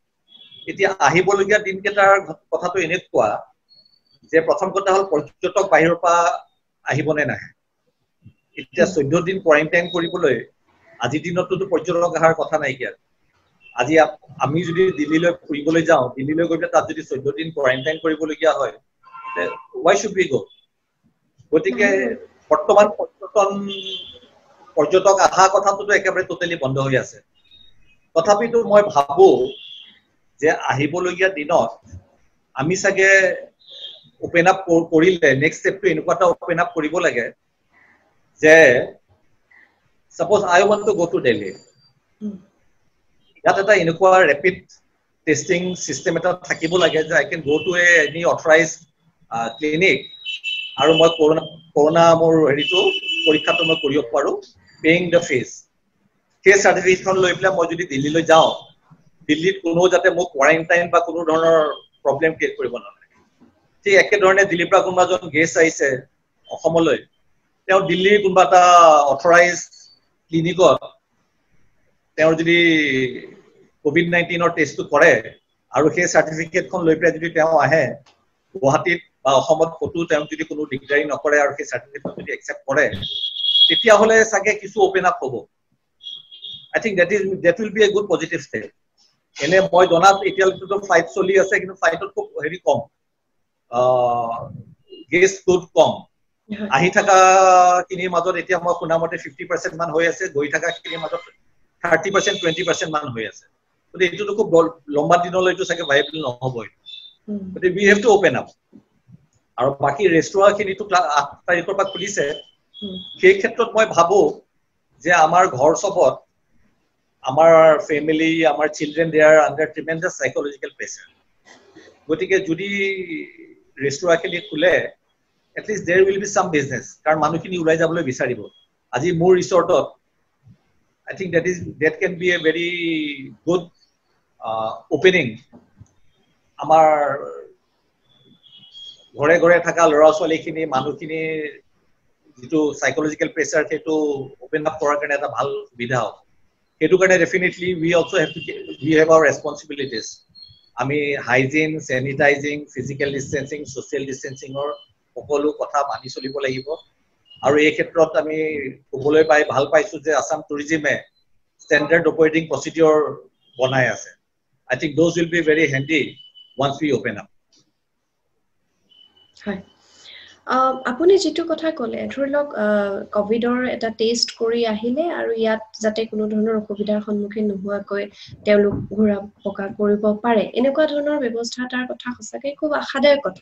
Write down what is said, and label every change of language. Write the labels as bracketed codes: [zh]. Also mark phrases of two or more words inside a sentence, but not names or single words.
[as] এতিয়া আহিবলগীয়া দিনকেইটাৰ কথাটো এনেকুৱা যে প্ৰথম কথা হ'ল পৰ্যটক বাহিৰৰ পৰা আহিবনে নাহে। এতিয়া 14 দিন কোৱাৰেণ্টাইন কৰিবলৈ আজিৰ দিনততো পৰ্যটক অহাৰ কথা নাইকিয়া। আজি আমি যদি দিল্লীলৈ ফুৰিবলৈ যাওঁ, দিল্লীলৈ গৈ তাত যদি 14 দিন কোৱাৰেণ্টাইন কৰিবলগীয়া হয়, [en] why should we go? [as] গতিকে বৰ্তমান পৰ্যটক অহা কথাটোতো একেবাৰে টোটেলি বন্ধ হৈ আছে। তথাপিতো মই ভাবো যে আহিবলগীয়া দিনত আমি চাগে [en] open up [as] কৰিলে [en] next step [as] এনেকুৱা এটা [en] open up [as] কৰিব লাগে যে [en] suppose I want to go to Delhi. [as] ইয়াত এটা এনেকুৱা [en] rapid testing system [as] এটা থাকিব লাগে যে [en] I can go to any authorized clinic [as] আৰু মই কৰোনা মোৰ হেৰিটো পৰীক্ষাটো মই কৰিব পাৰো [en] paying the fees. [as] সেই চাৰ্টিফিকেটখন লৈ পেলাই মই যদি দিল্লীলৈ যাওঁ, দিল্লীত কোনো যাতে মোক কোৱাৰেণ্টাইন বা কোনো ধৰণৰ [en] problem create [as] কৰিব নালাগে। ঠিক একেধৰণে দিল্লীৰ পৰা কোনোবা এজন গেষ্ট আহিছে অসমলৈ, তেওঁ দিল্লীৰ কোনোবা এটা [en] authorized clinic [as] তেওঁৰ যদি কোভিড-19ৰ টেষ্টটো কৰে আৰু সেই চাৰ্টিফিকেটখন লৈ পেলাই যদি তেওঁ আহে গুৱাহাটীত বা অসমত ক'তো তেওঁ যদি কোনো দিগদাৰী নকৰে আৰু সেই চাৰ্টিফিকেটখন যদি একচেপ্ট কৰে, তেতিয়াহ'লে চাগে কিছু [en] open up [as] হ'ব। [en] I think that will be a good positive step. [as] এনে মই জনাত এতিয়ালৈকেতো ফ্লাইট চলি আছে, কিন্তু ফ্লাইটত খুব হেৰি কম, গেষ্ট খুব কম। আহি থকা খিনিৰ মাজত এতিয়া মই শুনা মতে 50% মান হৈ আছে, গৈ থকা খিনিৰ মাজত 30% 20% মান হৈ আছে। গতিকে এইটোতো খুব লম্বা দিনলৈতো চাগে ভাইবল নহবই। গতিকে [en] we have to open up. [as] আৰু বাকী ৰেষ্টুৰাঁ খিনিতো 8 তাৰিখৰ পৰা খুলিছে। সেই ক্ষেত্ৰত মই ভাবো যে আমাৰ ঘৰ চবত আমাৰ ফেমিলি, আমাৰ চিলড্ৰেন, [en] they are under tremendous psychological pressure. [as] গতিকে যদি ৰেষ্টুৰাঁখিনি খোলে, [en] at least there will be some business. [as] কাৰণ মানুহখিনি ওলাই যাবলৈ বিচাৰিব। আজি মোৰ ৰিসৰ্টত [en] I think that can be a very good opening. [as] আমাৰ ঘৰে ঘৰে থকা ল'ৰা ছোৱালীখিনি মানুহখিনি যিটো [en] psychological pressure [as] সেইটো [en] open up [as] কৰাৰ কাৰণে এটা ভাল সুবিধা হ'ব। সেইটো কাৰণে ডেফিনেটলি [en] we have our responsibilities. [as] আমি [en] hygiene, sanitizing, physical distancing, social distancing [as] সকলো কথা মানি চলিব লাগিব। আৰু এই ক্ষেত্ৰত আমি ক'বলৈ পাই ভাল পাইছো যে আসাম টুৰিজিমে [en] standard operating procedure [as] বনায় আছে। [en] I think those will be very handy once we open up. [as] হয়, আপুনি যেটো কথা ক'লে, ধৰি লওক কোভিডৰ এটা টেষ্ট কৰি আহিলে আৰু ইয়াত যাতে কোনো ধৰণৰ অসুবিধাৰ সন্মুখীন নোহোৱাকৈ তেওঁলোক ঘূৰা পকা কৰিব পাৰে, এনেকুৱা ধৰণৰ ব্যৱস্থা তাৰ কথা সঁচাকৈ খুব আশাদায়ক কথা।